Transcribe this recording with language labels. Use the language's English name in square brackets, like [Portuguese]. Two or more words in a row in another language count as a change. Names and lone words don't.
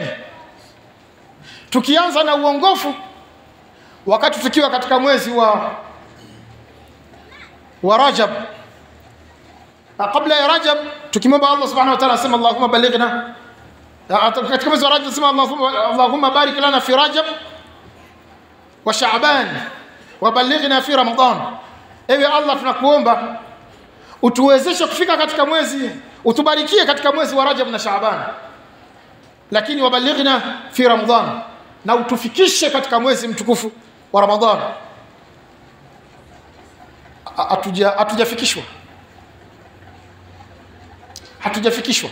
[Swahili] Tukianza na uongofu wakati tukiwa katika mwezi wa Rajab, kabla ya Rajab tukimwomba Allah [Arabic] سبحانه وتعالى [Swahili] asema [Arabic] اللهم بلغنا, [Swahili] katika mwezi wa Rajab asema [Arabic] اللهم بارك لنا في رجب وشعبان وبلغنا في رمضان. [Swahili] Ewe Allah, tunakuomba utuwezeshe kufika katika mwezi, utubarikie katika mwezi wa Rajab na Shaaban, lakini [Arabic] وبلغنا في رمضان, [Swahili] na utufikishe katika mwezi mtukufu wa Ramadhan. Hatujafikishwa.